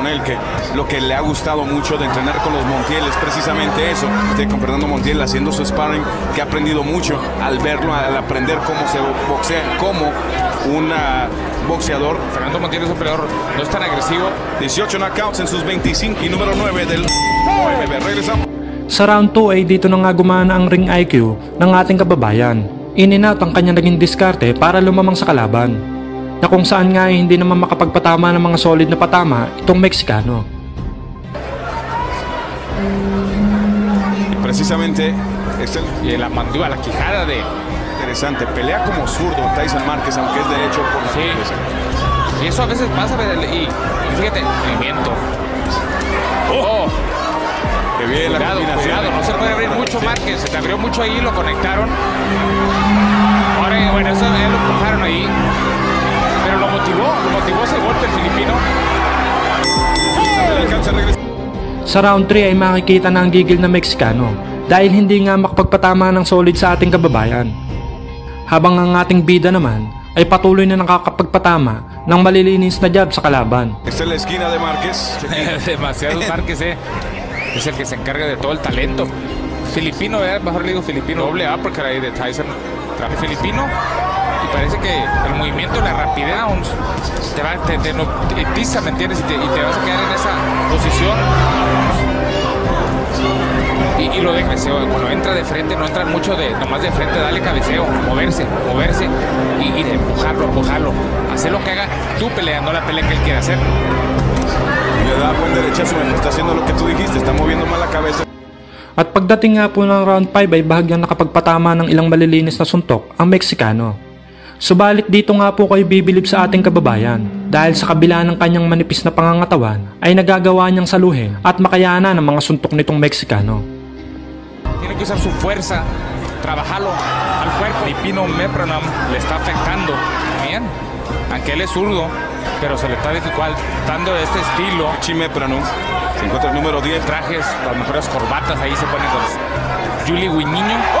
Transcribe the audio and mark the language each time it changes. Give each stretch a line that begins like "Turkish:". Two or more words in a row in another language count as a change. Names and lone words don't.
Spanish: Con él, que lo que le ha gustado mucho de entrenar con los Montiel es precisamente eso. Con Fernando Montiel haciendo su sparring, que ha aprendido mucho al verlo, al aprender cómo se boxea como un boxeador. Fernando Montiel es un peleador, no es tan agresivo. 18 knockouts en sus 25 y número 9 del OMB. Regresamos.
Filipino: Sa round 2 ay dito na nga gumana ang
English: ring IQ
Filipino: ng ating kababayan.
English: In-and-out
Filipino: ang kanyang naging diskarte para lumamang sa kalaban, na kung saan nga ay hindi naman makapagpatama ng mga solid na patama itong Mexicano.
Spanish: Precisamente y la mandíbula, la quijada de... Interesante, pelea como zurdo Tyson Márquez, aunque es derecho por la cabeza. Y eso a veces pasa, y fíjate, movimiento. ¡Oh! Que bien la combinación. Cuidado, no se puede abrir mucho Márquez, se te abrió mucho ahí, lo conectaron. Ahora, bueno, eso ya lo empujaron ahí. Pero lo motivó ese golpe el filipino.
Filipino: Sa round 3 ay makikita na ang gigil na Mexicano dahil hindi nga makapagpatama ng solid sa ating kababayan. Habang ang ating bida naman ay patuloy na nakakapagpatama ng malilinis na jab sa kalaban.
Spanish: Esta es la esquina de Márquez. Demasiado Márquez, es el que se encarga de todo el talento. Filipino, mejor le digo filipino, doble uppercut ahí de Tyson. Filipino, y parece que el movimiento, la rapidez, te hipnotiza, ¿me entiendes? Y te vas a quedar en esa posición. Y lo de cabeceo, cuando entra de frente, no entra mucho nomás de frente, dale cabeceo, moverse, y de empujarlo. Hacer lo que haga tú peleando la pelea que él quiere hacer. Le da buen derechazo, está haciendo lo que tú dijiste, está moviendo mal la cabeza.
Filipino: At pagdating nga po ng round 5 ay bahagyang nakapagpatama ng ilang malilinis na suntok ang Mexicano. Subalit dito nga po kayo bibilib sa ating kababayan dahil sa kabila ng kanyang manipis na pangangatawan ay nagagawa niyang saluhin at makayana ng mga suntok nitong Mexicano.
Spanish: Tiene que usar su fuerza, trabajarlo al cuerpo. Filipino Mepronom le está afectando bien, aunque él es zurdo, pero se le está dificultando este estilo. Mepronom se encuentra el número 10. Trajes, las mejores corbatas, ahí se ponen con Julie Guiniño.